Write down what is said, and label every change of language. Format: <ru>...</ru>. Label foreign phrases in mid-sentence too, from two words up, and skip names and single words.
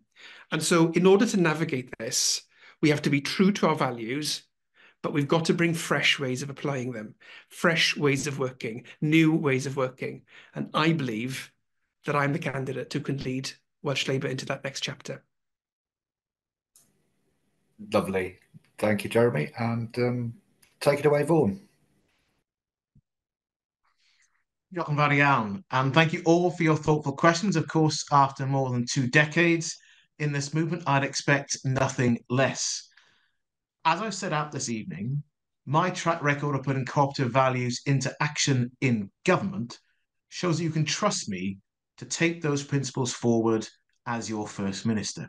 <en>And so in order to navigate this, we have to be true to our values, but we've got to bring fresh ways of applying them, fresh ways of working, new ways of working. And I believe that I'm the candidate who can lead Welsh Labour into that next chapter. Lovely. Thank you, Jeremy. And take it away, Vaughan.</en> <cy>Diolch yn fawr iawn.</cy> <en>And thank you all for your thoughtful questions. Of course, after more than 2 decades in this movement, I'd expect nothing less. As I set out this evening, my track record of putting cooperative values into action in government shows that you can trust me to take those principles forward as your First Minister.</en>